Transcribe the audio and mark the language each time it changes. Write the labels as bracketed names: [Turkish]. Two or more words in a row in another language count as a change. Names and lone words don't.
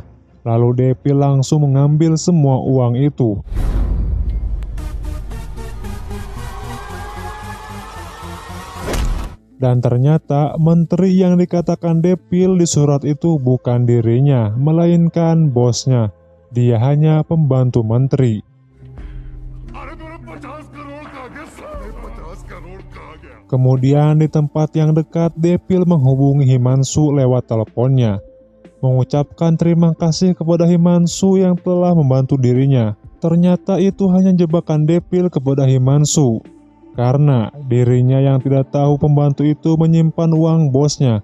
[Indonesian] Lalu Devil langsung mengambil semua uang itu. Dan ternyata menteri yang dikatakan Depil di surat itu bukan dirinya, melainkan bosnya. Dia hanya pembantu menteri. [Hindi] अरे मेरा 50 करोड़ का आ गया, साढ़े 50 करोड़ का आ गया। [Indonesian] Kemudian di tempat yang dekat, Depil menghubungi Himanshu lewat teleponnya, mengucapkan terima kasih kepada Himanshu yang telah membantu dirinya. Ternyata itu hanya jebakan Depil kepada Himanshu, karena dirinya yang tidak tahu pembantu itu menyimpan uang bosnya.